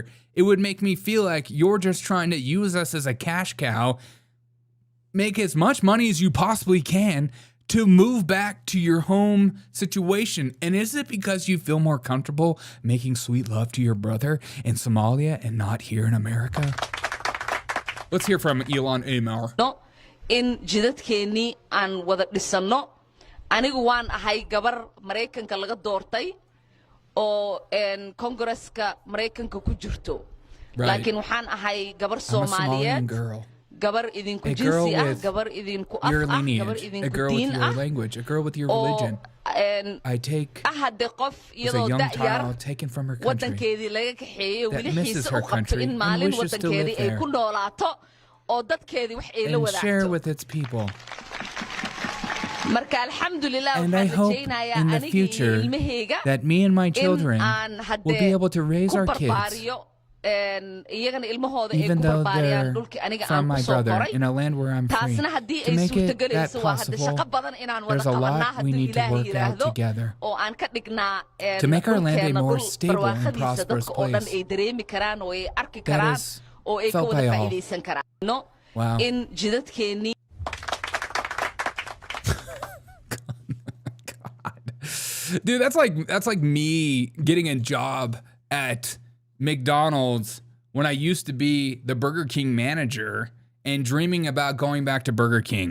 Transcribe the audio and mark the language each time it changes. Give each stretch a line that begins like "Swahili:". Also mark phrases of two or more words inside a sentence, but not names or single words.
English: It would make me feel like you're just trying to use us as a cash cow, make as much money as you possibly can to move back to your home situation. And is it because you feel more comfortable making sweet love to your brother in Somalia and not here in America? Let's hear from Ilhan Omar.
Somali: No, in jidadkeennii aan wada dhisano. Anigu waan ahay gabar Mareykanka laga doortay oo Congress-ka Mareykanka ku jirto. Laakiin waxaan ahay gabar Soomaaliyeed. Gabar idinku jinsi ah, gabar idinku af ah, gabar idinku diin ah.
English: A girl with your religion. I take as a young child taken from her country
Somali: wadankeedii laga kaxeeyay wali
English: misses
Somali: xiisa
English: her
Somali: u qabto
English: country in and
Somali: maalin
English: wishes to live
Somali: wadankeedii ay
English: there
Somali: ku noolaato oo dadkeedii wax ay la
English: and share
Somali: wadaagto.
English: with its people.
Somali: Marka alxamdulillah
English: And I
Somali: waxaan
English: hope
Somali: rajaynayaa
English: in the
Somali: aniga iyo
English: future
Somali: ilmahayga
English: that me and my in children
Somali: aan
English: will be able to raise
Somali: ku
English: our kids,
Somali: barbaariyo iyagana ilmahooda ay
English: even
Somali: ku
English: though
Somali: barbaariyaan
English: they're
Somali: dhulkii aniga
English: from
Somali: aan
English: my
Somali: ku soo
English: brother
Somali: koray.
English: in a land where I'm free.
Somali: Taasna haddii
English: To
Somali: ay
English: make it that
Somali: suurtagelayso waa hadda
English: possible,
Somali: shaqo badan inaan wada
English: there's a
Somali: qabanaa
English: lot we
Somali: haddii
English: need to
Somali: Ilaahay
English: work out
Somali: yiraahdo
English: together
Somali: oo aan ka dhignaa
English: to make our land a
Somali: dhulkeena
English: more
Somali: dhul
English: stable and
Somali: barwaaqadiisa
English: prosperous
Somali: dadka oo dhan
English: place.
Somali: ay dareemi karaan oo ay arki
English: That
Somali: karaan
English: is
Somali: oo ay ka
English: felt
Somali: wada
English: by all.
Somali: faa'iidaysan karaan.
English: No, Wow.
Somali: in jidadkeennii
English: Dude, that's like me getting a job at McDonald's when I used to be the Burger King manager and dreaming about going back to Burger King.